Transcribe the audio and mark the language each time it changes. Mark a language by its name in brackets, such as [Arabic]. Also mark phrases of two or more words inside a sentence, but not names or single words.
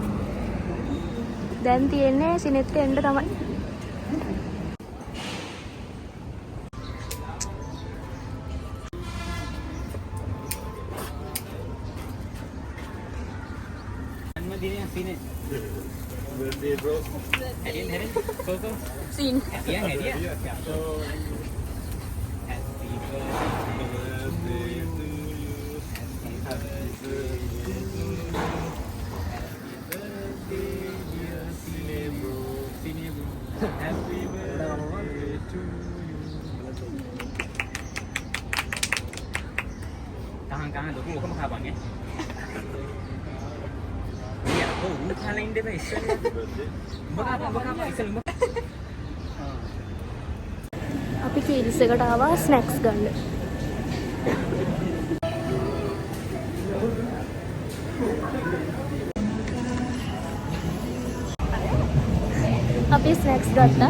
[Sinhala] දැන් තියෙන්නේ සිනෙට්ට එන්න තමයි. [English] Birthday bro. [Indonesian] Hadiah. Koko. [English] Scene. [Indonesian] Hadiah. [English] So happy birthday to you. Happy birthday to you. Happy birthday dear Cine bro. Happy birthday to you. [Indonesian] Tahan dulu kamu kabarnya? Kalian deh guys. [Sinhala] අපි කීල්ස් එකට ආවා ස්නැක්ස් ගන්න. අපි ස්නැක්ස් ගත්තා.